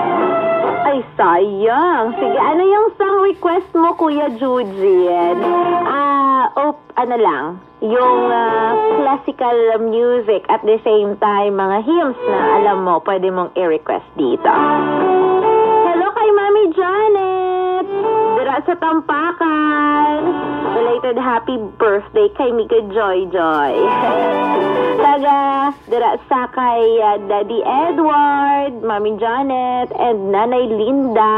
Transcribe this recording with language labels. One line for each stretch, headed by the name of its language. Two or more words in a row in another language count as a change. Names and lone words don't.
Filipino: Ay, sayang. Sige, ano yung
English: song request
Filipino: mo, Kuya Eugene?
English: ano lang, yung classical music at the same time,
Filipino: mga hymns na alam mo, pwede mong i-request dito.
Hiligaynon: Hello kay Mami Janet! Dira sa Tampakan!
English: Belated happy birthday kay Mika Joy Joy.
Hiligaynon: Taga, dira sa kay Daddy Edward, Mami Janet, and Nanay Linda.